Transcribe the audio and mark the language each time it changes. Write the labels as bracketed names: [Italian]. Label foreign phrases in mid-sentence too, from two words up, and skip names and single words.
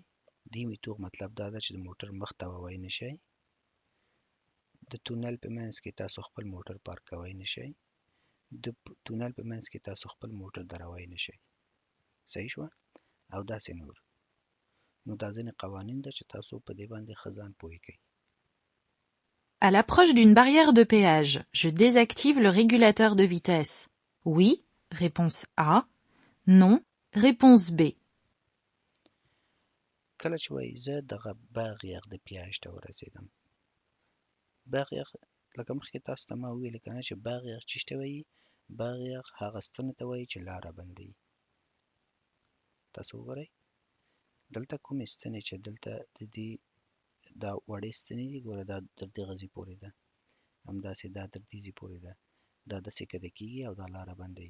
[Pashto] دیمې توغ مطلب دا ده چې د موټر مخ ته ووی نه شئ. د تونل په منځ کې تاسو خپل موټر پارک کوی نه شئ. د تونل په منځ کې تاسو خپل موټر دروی نه شئ. صحیح شوه؟ او داسې نور. نو دا ځینې قوانین ده چې تاسو په دې باندې ښه ځان پوه کړئ. [French] À l'approche d'une barrière de péage, je désactive le régulateur de vitesse. Oui, réponse A. Non, réponse B. [Pashto] کله چې وایي زه دغه [French] barrière de péage [Pashto] ته ورسېدم. باغیغ لکه مخکې تاسو ته ما وویل که نه چې باغیغ څه ته وایي؟ باغیغ هغه ستنو ته وایي چې لاره بندوي. تاسو وګورئ دلته کومې ستنې چې دلته د دې دا وړې ستنې دي، ګوره دا تر دغه ځای پورې ده، همداسې دا تر دې ځای پورې ده، دا داسې کده کېږي او دا لاره بندوي.